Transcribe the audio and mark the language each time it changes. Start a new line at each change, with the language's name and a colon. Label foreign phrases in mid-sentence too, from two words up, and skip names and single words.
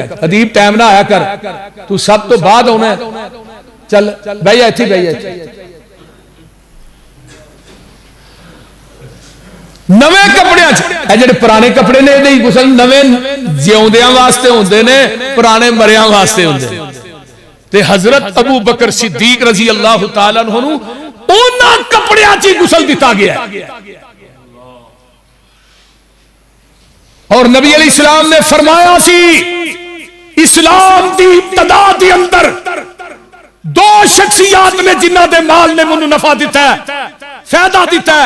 Punjabi: ادیب ٹائم نہ آیا کر، توں سب توں بعد آنا، چل بہہ جا ایتھے بہہ جا. نویں کپڑیاں چ جیہڑے پرانے کپڑے نے ایہدے غسل نویں جیوندیاں واسطے ہوندے نے، پرانے مریاں واسطے ہوندے. تے حضرت ابو بکر صدیق
Arabic: رضي الله تعالى عنه
Punjabi: نوں انہاں کپڑیاں چ غسل دتا گیا. اور نبی علیہ السلام نے فرمایا سی اسلام دی ابتدا دے اندر 2 شخصیات نے جنہاں دے مال نے مینوں نفع دتا ہے، فائدہ دتا ہے.